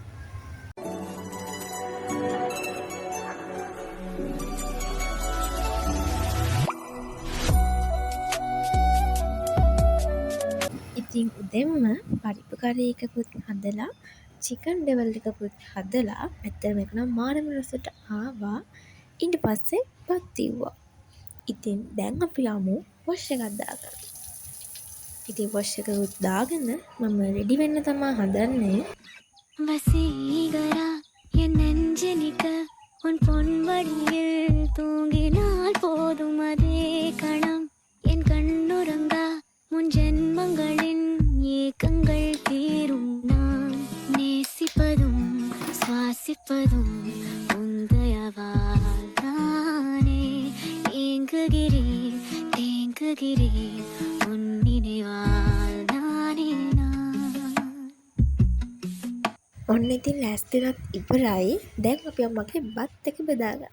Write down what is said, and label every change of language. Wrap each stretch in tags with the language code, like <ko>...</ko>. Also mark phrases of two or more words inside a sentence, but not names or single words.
<si>ඉතින් උදෙන්ම පරිප්පු කරි එකකුත් හදලා</si> <en>chicken devil</en> <si>එකකුත් හදලා ඇත්තටම ඒක නම් මාරම රසට ආවා. ඊට පස්සේ බත් ඉව්වා. ඉතින් දැන් අපි යමු වොෂ් එකක් දාගන්න. ඉතින් වොෂ් එකකුත් දාගෙන මම රෙඩි වෙන්න තමයි හදන්නේ.</si> <ta>வசீகரா என் நெஞ்சனிக்க உன் பொன்வடியில் தூங்கினால் போதும் அதே கணம் என் கண்ணுறங்கா முன் ஜென்மங்களின் ஏக்கங்கள் தீரும் நான் நேசிப்பதும் சுவாசிப்பதும் உந்தயவால் தானே ஏங்குகிறேன் தேங்குகிறேன் உன் நினைவால் நானே நான்.</ta> <si>ඔන්න ඉතින් ලෑස්තිලත් ඉවරයි. දැන් අපි මගේ බත් එක බෙදාගන්න.</si>